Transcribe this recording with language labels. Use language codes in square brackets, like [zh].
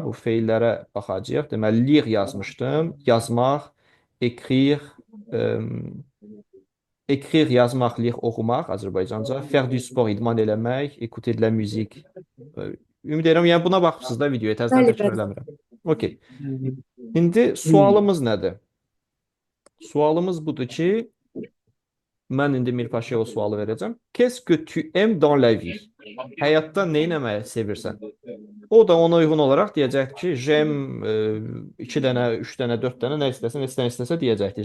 [az] Bu feillərə baxacağıq. Deməli, lire yazmışdım. Yazmaq, écrire, écrire yazmaq, lire oxumaq Azərbaycanca. [fr] Faire du sport, [az] idman eləmək, [fr] écouter de la musique. [az] Ümid edirəm, yəni buna baxırsınız da videoya, təzədən Bəli, təkrar bəli. eləmirəm. Okey. İndi sualımız nədir? Sualımız budur ki, mən indi Mirpaşaya o sualı verəcəm. [fr] Qu'est-ce que tu aimes dans la vie? [az] Həyatda nə etməyi sevirsən? O da ona uyğun olaraq deyəcəkdir ki, j'aime 2 dənə, 3 dənə, 4 dənə nə istəsən, istəsə deyəcəkdir.